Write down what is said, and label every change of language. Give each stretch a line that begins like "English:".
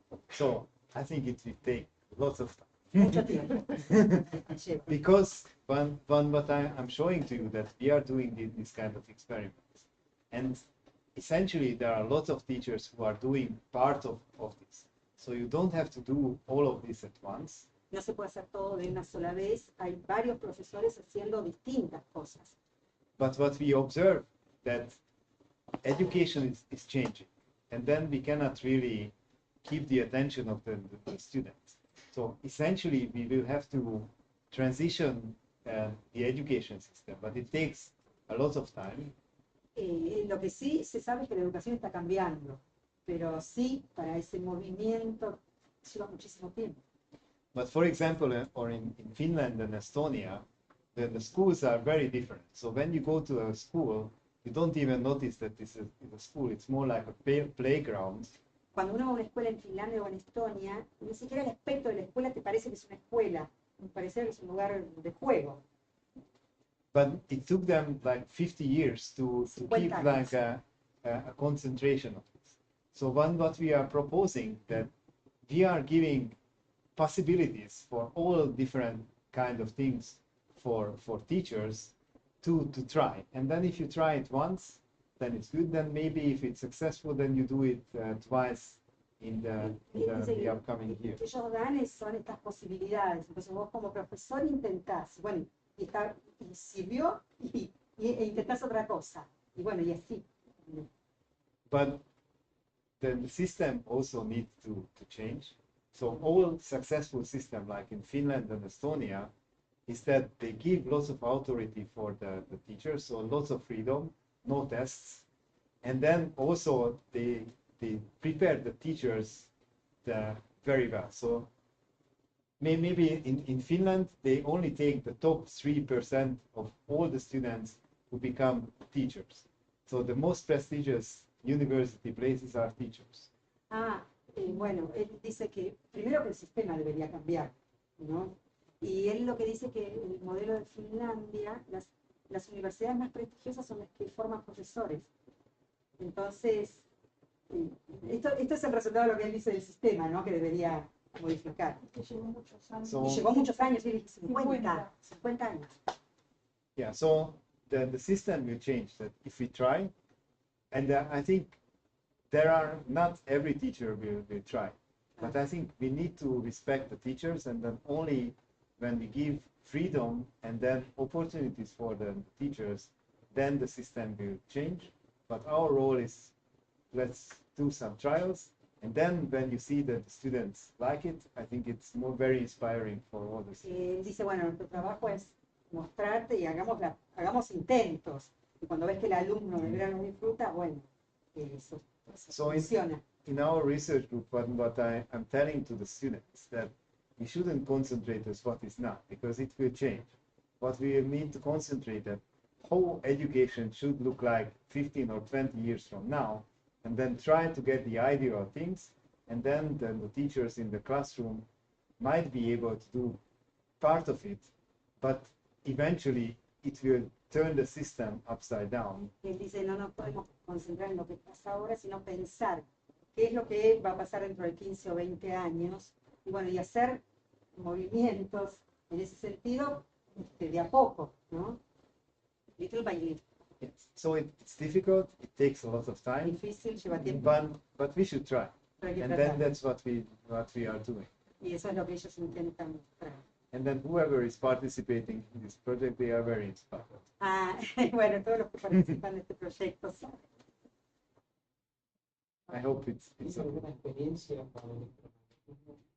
English: So I think it will take lots of time.
Spanish: Mucho tiempo.
English: Because what I'm showing to you that we are doing this kind of experiments, and essentially there are lots of teachers who are doing part of this. So you don't have to do all of this at once.
Spanish: No se puede hacer todo de una sola vez. Hay varios profesores haciendo distintas cosas.
English: But what we observe that education is changing, and then we cannot really keep the attention of the students. So essentially we will have to transition the education system, but it takes a lot of time.
Spanish: Lo que sí se sabe es que la educación está cambiando, pero sí, para ese movimiento lleva muchísimo tiempo.
English: But for example, or in Finland and Estonia, the schools are very different. So when you go to a school, you don't even notice that this is a school. It's more like a playground.
Spanish: Cuando uno va a una escuela en Finlandia o en Estonia, ni siquiera el aspecto de la escuela te parece que es una escuela, parece que es un lugar de juego.
English: but it took them like 50 years to keep 50 like a concentration of it. So what we are proposing, that we are giving possibilities for all different kind of things for teachers to try. And then if you try it once, then it's good. Then maybe if it's successful, then you do it twice in the upcoming year.
Spanish: Lo que ellos dan son estas posibilidades. Entonces vos como profesor intentás, bueno, y sirvió, e intentás otra cosa. Y bueno, y así.
English: But the system also needs to change. So all successful system, like in Finland and Estonia, is that they give lots of authority for the teachers, so lots of freedom, no tests. And then also they prepare the teachers very well. So maybe in Finland, they only take the top 3% of all the students who become teachers. So the most prestigious university places are teachers.
Spanish: Bueno, él dice que primero que el sistema debería cambiar, ¿no? Y él lo que dice que el modelo de Finlandia, las universidades más prestigiosas son las que forman profesores. Entonces, esto es el resultado de lo que él dice del sistema, ¿no? Que debería modificar. Que llevó muchos años. Y llevó muchos años, él dice 50 años.
English: Yeah, so the system will change that if we try, and I think there are not every teacher will try, but I think we need to respect the teachers, and then only when we give freedom and then opportunities for the teachers, then the system will change. But our role is, let's do some trials, and then when you see that the students like it, I think it's very inspiring for all the students.
Spanish: Dice, bueno, nuestro trabajo es mostrarte y hagamos intentos. Y cuando ves que el alumno de verdad lo disfruta, bueno, eso funciona.
English: In our research group, what I'm telling to the students, that we shouldn't concentrate on what is not, because it will change. What we need to concentrate on how education should look like 15 or 20 years from now, and then try to get the idea of things, and then the teachers in the classroom might be able to do part of it, but eventually it will turn the system upside down.
Spanish: Él dice, no nos podemos concentrar en lo que pasa ahora, sino pensar qué es lo que va a pasar dentro de 15 o 20 años, y bueno, y hacer movimientos en ese sentido de a poco, ¿no?
English: Little by little. Yes. So it's difficult, it takes a lot of time,
Spanish: Difícil, lleva tiempo.
English: but we should try.
Spanish: Pero hay que
English: And
Spanish: tratar.
English: then that's what we are doing.
Spanish: Y eso es lo que ellos intentan mostrar.
English: And then whoever is participating in this project, they are very inspired.
Spanish: Bueno, todos los que participan de este proyecto saben.
English: I hope it's
Spanish: ¿Tienes
English: okay.
Spanish: alguna experiencia con el electromagnetismo?